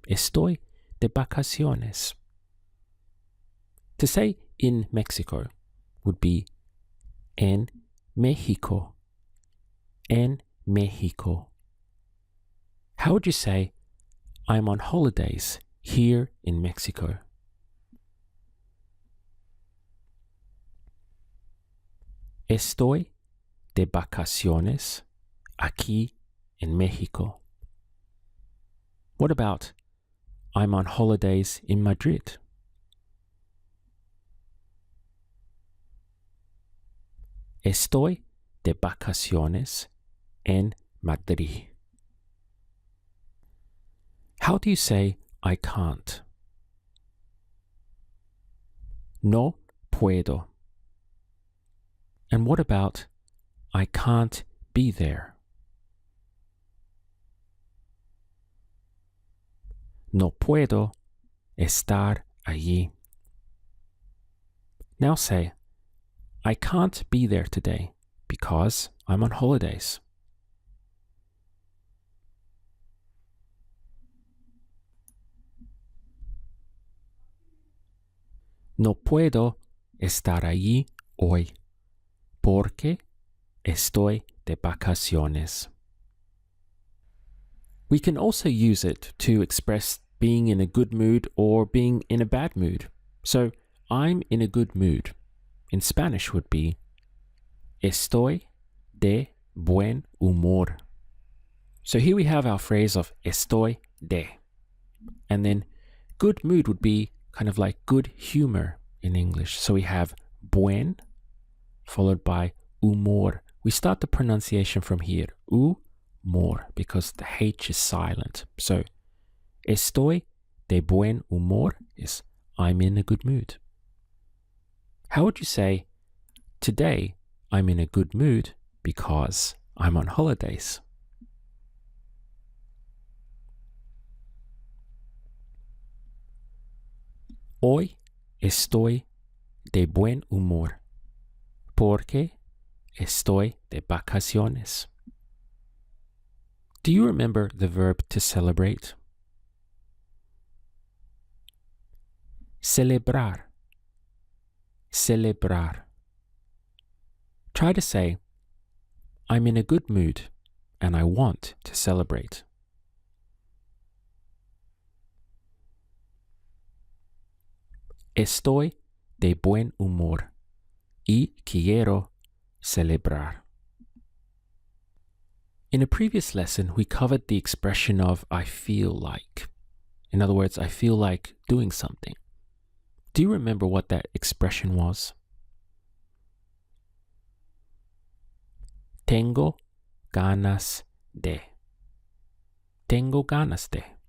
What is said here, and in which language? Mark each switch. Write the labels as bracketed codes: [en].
[es] Estoy de vacaciones. [en] To say in Mexico would be [es] en México. En México. [en] How would you say I'm on holidays here in Mexico? [es] Estoy de vacaciones aquí en México. [en] What about I'm on holidays in Madrid? [es] Estoy de vacaciones en Madrid. [en] How do you say I can't? [es] No puedo. [en] And what about I can't be there? [es] No puedo estar allí. [en] Now say, I can't be there today because I'm on holidays. [es] No puedo estar allí hoy porque estoy de vacaciones. [en] We can also use it to express being in a good mood or being in a bad mood. So, I'm in a good mood. In Spanish would be [es] estoy de buen humor. [en] So here we have our phrase of [es] estoy de. [en] And then good mood would be kind of like good humor in English. So we have buen followed by humor. We start the pronunciation from here. Humor, because the H is silent. So [es] estoy de buen humor [en] is I'm in a good mood. How would you say today I'm in a good mood because I'm on holidays? [es] Hoy estoy de buen humor porque estoy de vacaciones. [en] Do you remember the verb to celebrate? [es] Celebrar. Celebrar. [en] Try to say, I'm in a good mood and I want to celebrate. [es] Estoy de buen humor y quiero celebrar. [en] In a previous lesson, we covered the expression of I feel like. In other words, I feel like doing something. Do you remember what that expression was? [es] Tengo ganas de. Tengo ganas de.